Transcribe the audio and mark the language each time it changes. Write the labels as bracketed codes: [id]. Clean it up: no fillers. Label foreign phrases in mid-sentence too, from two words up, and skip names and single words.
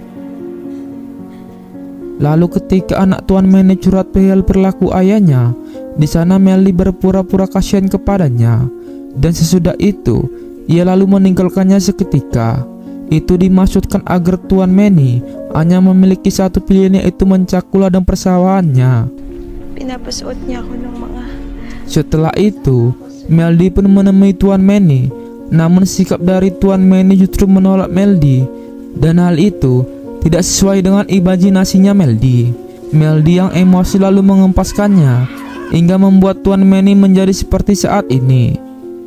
[id] Lalu ketika anak Tuan Manny curhat perihal perilaku ayahnya, di sana Melody berpura-pura kasihan kepadanya. Dan sesudah itu, ia lalu meninggalkannya seketika. Itu dimaksudkan agar Tuan Manny hanya memiliki satu pilihan, yaitu mencakul ladang persawahannya. [tl] Pinapasuot niya ako ng mga... [id] Setelah itu, Melody pun menemui Tuan Manny. Namun sikap dari Tuan Manny justru menolak Melody, dan hal itu tidak sesuai dengan imajinasinya Melody. Melody yang emosi lalu mengempaskannya hingga membuat Tuan Manny menjadi seperti saat ini.